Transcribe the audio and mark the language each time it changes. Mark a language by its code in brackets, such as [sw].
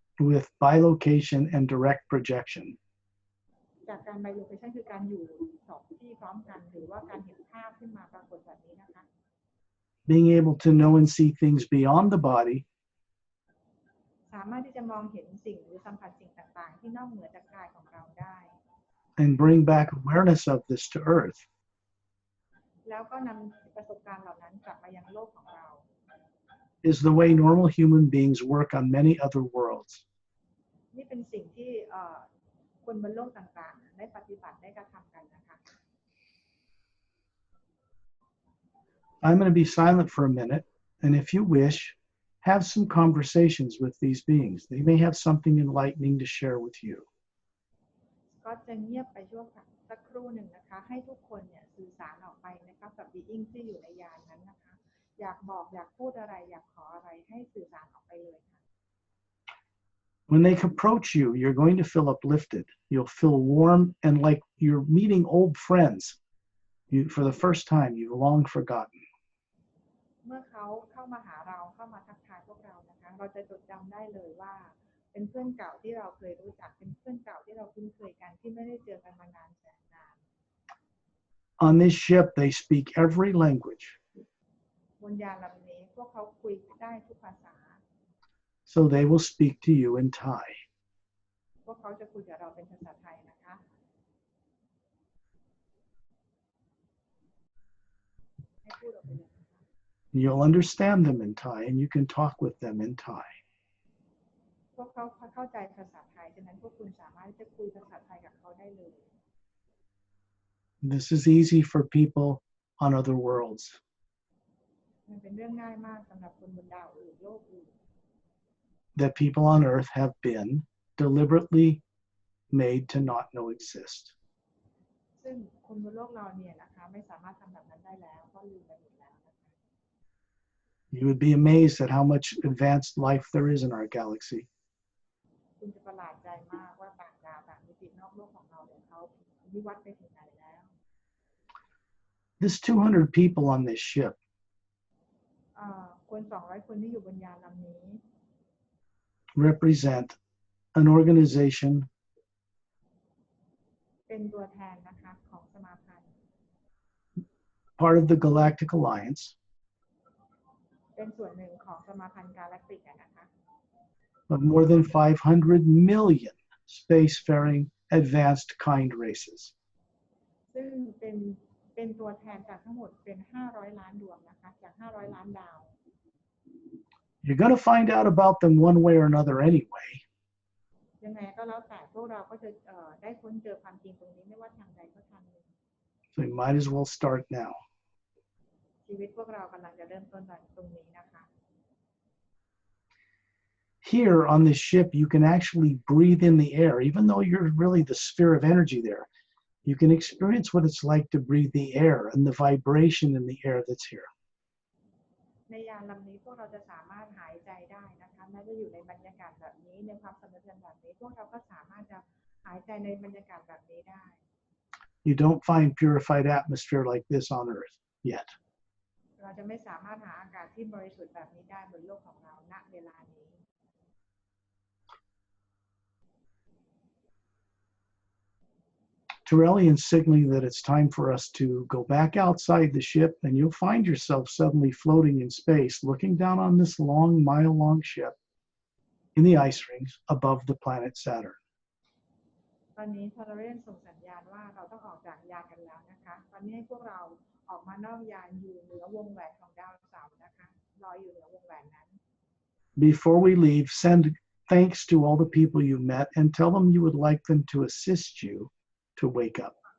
[en] with bilocation and direct projection. [th] จากการ bilocation คือการอยู่สองที่พร้อมกันหรือว่าการเห็นภาพขึ้นมาปรากฏแบบนี้นะคะ [en] Being able to know and see things beyond the body [th] สามารถที่จะมองเห็นสิ่งหรือสัมผัสสิ่งต่างๆที่นอกเหนือจากกายของเราได้ [en] and bring back awareness of this to earth. [th] แล้วก็นำประสบการณ์เหล่านั้นกลับมายังโลกของเรา [en] Is the way normal human beings work on many other worlds. [th] นี่เป็นสิ่งที่คนบนโลกต่างๆได้ปฏิบัติได้กระทำกันนะคะ [en] I'm going to be silent for a minute, and if you wish, have some conversations with these beings. They may have something enlightening to share with you. [th] ก็จะเงียบไปชั่วสักครู่หนึ่งนะคะให้ทุกคนเนี่ยสื่อสารออกไปนะคะกับ being ที่อยู่ในยานนั้นนะคะอยากบอกอยากพูดอะไรอยากขออะไรให้สื่อสารออกไปเลยค่ะ [en] When they approach you, you're going to feel uplifted. You'll feel warm and like you're meeting old friends for the first time you've long forgotten. [th] เมื่อเขาเข้ามาหาเราเข้ามาทักทายพวกเรานะคะเราจะจดจำได้เลยว่าเป็นเพื่อนเก่าที่เราเคยรู้จักเป็นเพื่อนเก่าที่เราคุ้นเคยกันที่ไม่ได้เจอกันมานานแสนนาน [en] On this ship, they speak every language. [th] บนยานลำนี้พวกเขาคุยได้ทุกภาษา [en] So they will speak to you in Thai. [th] พวกเขาจะคุยกับเราเป็นภาษาไทยนะคะให้พูดออกไปเลย [en] You'll understand them in Thai, and you can talk with them in Thai. [th] พวกเขาเข้าใจภาษาไทยฉะนั้นพวกคุณสามารถที่จะคุยภาษาไทยกับเขาได้เลย [en] This is easy for people on other worlds. [th] มันเป็นเรื่องง่ายมากสำหรับคนบนดาวอื่นโลกอื่น [en] That people on earth have been deliberately made to not know exist. [th] ซึ่งคนบนโลกเราเนี่ยนะคะไม่สามารถทำแบบนั้นได้แล้วเพราะลืมไปหมดแล้วนะคะ [en] You would be amazed at how much advanced life there is in our galaxy. [th] คุณจะประหลาดใจมากว่าต่างดาวต่างมิตินอกโลกของเราเนี่ยเขาวิวัฒน์ไปถึงไหนแล้ว [en] This 200 people on this ship [th] คน200คนที่อยู่บนยานลำนี้ [en] represent an organization [th] เป็นตัวแทนนะคะของสมาพันธ์ [en] part of the Galactic Alliance [th] เป็นส่วนหนึ่งของสมาพันธ์กาแล็กติกนะคะ [en] of more than 500 million spacefaring advanced kind races. [th] ซึ่งเป็นตัวแทนจากทั้งหมดเป็น500ล้านดวงนะคะจาก500ล้านดาว [en] You're going to find out about them one way or another anyway. [th] ยังไงก็แล้วแต่พวกเราก็จะได้ค้นเจอความจริงตรงนี้ไม่ว่าทางใดก็ทางหนึ่ง [en] So you might as well start now. [th] ชีวิตพวกเรากำลังจะเริ่มต้นตรงนี้นะคะ [en] Here on this ship, you can actually breathe in the air, even though you're really the sphere of energy there. You can experience what it's like to breathe the air and the vibration in the air that's here. [th] ในยานลำนี้พวกเราจะสามารถหายใจได้นะคะแม้จะอยู่ในบรรยากาศแบบนี้ในความสมดุลแบบนี้พวกเราก็สามารถจะหายใจในบรรยากาศแบบนี้ได้ [en] You don't find purified atmosphere like this on Earth yet. [th] เราจะไม่สามารถหาอากาศที่บริสุทธิ์แบบนี้ได้บนโลกของเราณเวลานี้ [en] Turelian's signaling that it's time for us to go back outside the ship, and you'll find yourself suddenly floating in space, looking down on this long, mile-long ship in the ice rings above the planet Saturn. [th] ตอนนี้ทาราเรนส่งสัญญาณว่าเราต้องออกจากยานกันแล้วนะคะตอนนี้ให้พวกเราออกมานอกยานอยู่เหนือวงแหวนของดาวเสาร์นะคะลอยอยู่เหนือวงแหวนนั้น [en] Before we leave, send thanks to all the people you met and tell them you would like them to assist you to wake up.